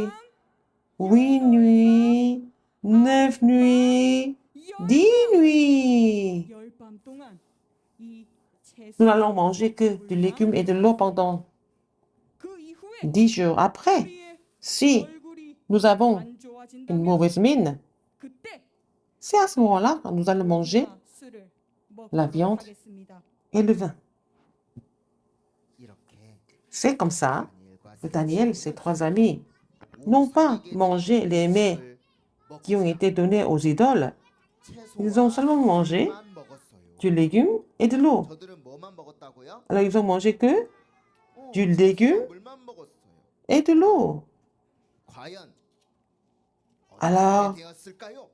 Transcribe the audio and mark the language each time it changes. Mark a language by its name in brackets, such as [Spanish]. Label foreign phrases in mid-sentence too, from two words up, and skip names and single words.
[Korean] 밤, [French] 8 nuits, 9 nuits, 10 nuits. [Korean] 열 밤 동안 이 채소 [French] Nous n'allons manger que du légume et de l'eau pendant [Korean] 그 이후에 [French] 10 jours. Après, [Korean] 우리의 [French] si [Korean] 얼굴이 [French] nous avons [Korean] 안 [French] une [Korean] 좋아진다면 [French] mauvaise mine, [Korean] 그때 [French] c'est à ce moment-là que nous allons manger [Korean] 고기와 술을 [French] la [Korean] 먹도록 [French] viande [Korean] 하겠습니다. [French] et le vin. [Korean] 이렇게 [French] C'est comme ça [Korean] 다니엘과 [French] que Daniel, ses 3 amis, n'ont pas mangé les mets qui ont été donnés aux idoles. Ils ont seulement mangé du légume et de l'eau. [Korean] 저들은 뭐만 먹었다고요? [French] Alors ils ont mangé que du légume [Korean] 물만 먹었어요. [French] et de l'eau. [Korean] 과연 [French] Alors, [Korean] 어떻게 되었을까요?